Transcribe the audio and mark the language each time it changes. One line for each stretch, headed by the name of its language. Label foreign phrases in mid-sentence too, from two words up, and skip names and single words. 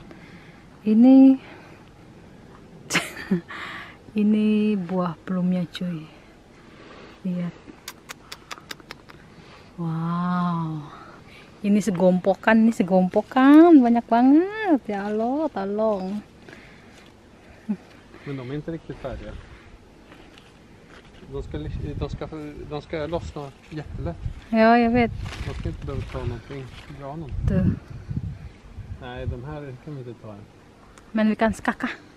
Indonesian: Ini ini buah plumnya cuy. Lihat. Wow. Ini segompokan banyak banget. Ya Allah, tolong.
Swedish: Men de är inte riktigt färdiga. De ska lossna jättelätt. Ja, jag vet. De ska inte behöva ta någonting. Dra någon.
Indonesian: Tuh.
Swedish: Nej, de här kan vi inte ta än. Men vi kan skaka.